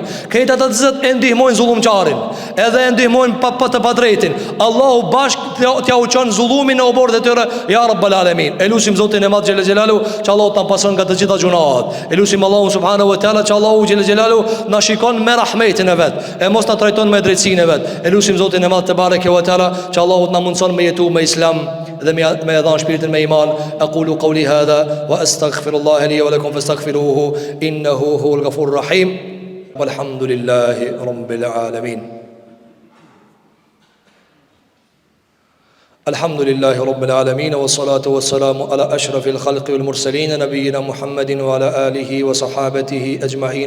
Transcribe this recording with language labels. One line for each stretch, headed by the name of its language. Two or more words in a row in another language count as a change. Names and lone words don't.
Albanian: Këtë ata që e ndihmojnë zullumçarin, edhe e ndihmojnë pa të padrejtin, Allahu bashkë t'ja u çon zullumin në bord të tyre,
Arabic: يا رب العالمين.
Albanian: E lutim Zotin e Madh
Arabic: جل جلاله,
Albanian: që Allahu ta pason nga të gjitha gjunaat. E lutim Allahu
Arabic: سبحانه وتعالى,
Albanian: që Allahu
Arabic: جل جلاله
Albanian: na shikon me rahmetin e vet, e mos na trajton me drejtsinë e vet. Lutim Zotin e Madh
Arabic: تبارك وتعالى,
Albanian: që Allahu na mundson me jetu me islam dhe me dhënë shpirtin me iman.
Arabic: أقول قولي هذا وأستغفر الله لي ولكم فاستغفروه إنه هو الغفور الرحيم. والحمد لله رب العالمين. الحمد لله رب العالمين والصلاة والسلام على أشرف الخلق والمرسلين نبينا محمد وعلى آله وصحابته أجمعين.